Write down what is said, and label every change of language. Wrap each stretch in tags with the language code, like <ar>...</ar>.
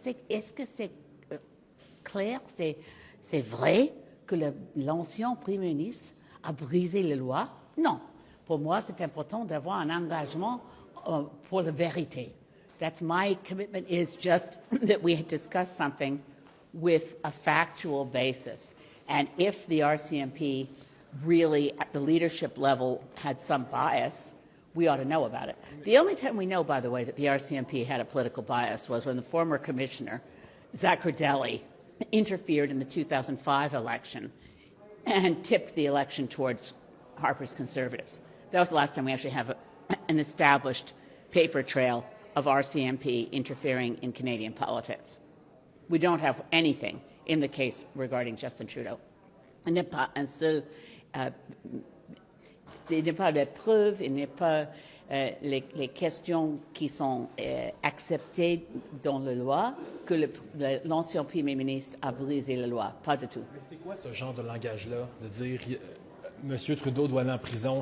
<fr>Est-ce que c'est clair, c'est vrai que l'ancien Premier ministre a brisé les lois? Non. Pour moi, c'est important d'avoir un engagement pour la vérité.</fr> <en>That's my commitment, is just that we discuss something with a factual basis. And if the RCMP really, at the leadership level, had some bias, we ought to know about it. The only time we know, by the way, that the RCMP had a political bias was when the former commissioner, Zach Cardelli, interfered in the 2005 election and tipped the election towards Harper's Conservatives. That was the last time we actually have an established paper trail of RCMP interfering in Canadian politics. We don't have anything in the case regarding Justin Trudeau.</en> <fr>Il n'est pas un seul, il n'est pas de preuves, il n'est pas les questions qui sont acceptées dans la loi que l'ancien Premier ministre a brisé la loi. Pas du tout. Mais c'est quoi ce genre de langage-là, de dire Monsieur Trudeau doit aller en prison.</fr>